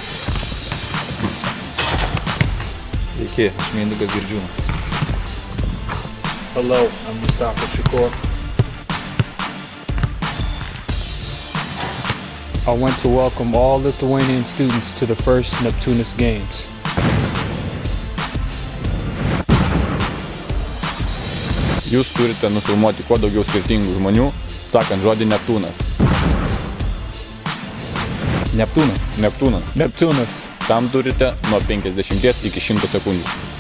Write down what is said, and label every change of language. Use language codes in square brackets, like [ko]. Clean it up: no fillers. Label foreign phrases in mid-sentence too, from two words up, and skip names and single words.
[lt] Sveiki, aš Mindaugas Girdžiūnas. [en] Hello, I'm Mustafa Shakur. I want to welcome all Lithuanian students to the first Neptunus Games. [lt] Jūs turite nufilmuoti kuo daugiau skirtingų žmonių, sakant žodį Neptūnas. Neptūnas. Neptūnas. Neptunus. Tam turite nuo 50 iki 100 sekundžių.